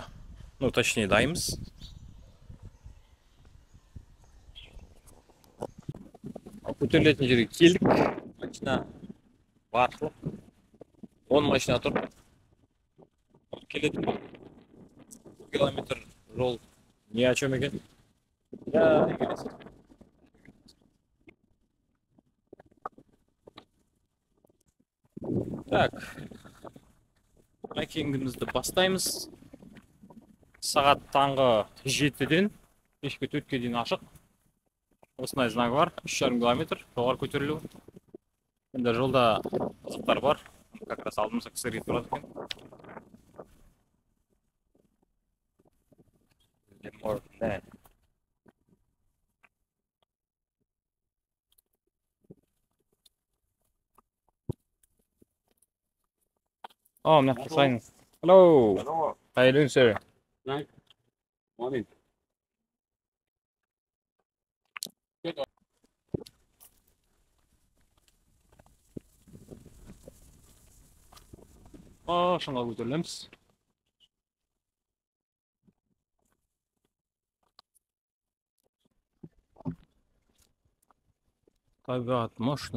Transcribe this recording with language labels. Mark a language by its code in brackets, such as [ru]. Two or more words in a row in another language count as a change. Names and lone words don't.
[ru] Ну, точнее, дайынбыз. [kk] Көтерілетін жерге келдік. Машина барлық 10 машина тұр. Келетін километр жол [ru] ни о чем [kk] екен. Так, хайкингімізді бастаймыз. Сағат таңғы 7-ден кешкі 4-ке дейін ашық. Осындай знак бар, 3,5 километр жоғары көтерілу. Енді жолда қызықтар бар. [ru] Как раз [kk] алдымызда кісілер кетіп тұрады екен. [en] Oh, I'm not signing. Hello. Hello. How you doing, sir? Nice. Morning. [kk] Шыңға көтерілеміз. Табиғат мощно.